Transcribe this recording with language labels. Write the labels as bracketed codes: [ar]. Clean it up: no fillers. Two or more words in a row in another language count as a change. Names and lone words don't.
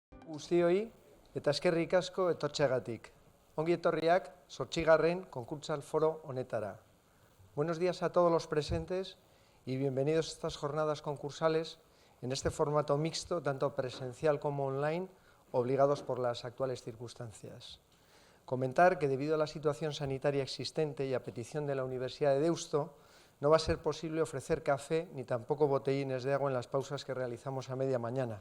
[eu] Guztioi eta eskerrik asko etortzeagatik. Ongi etorriak 8. konkurtsal foro honetara. [es] Buenos días a todos los presentes y bienvenidos a estas jornadas concursales en este formato mixto, tanto presencial como online, obligados por las actuales circunstancias. Comentar que debido a la situación sanitaria existente y a petición de la Universidad de Deusto, no va a ser posible ofrecer café ni tampoco botellines de agua en las pausas que realizamos a media mañana.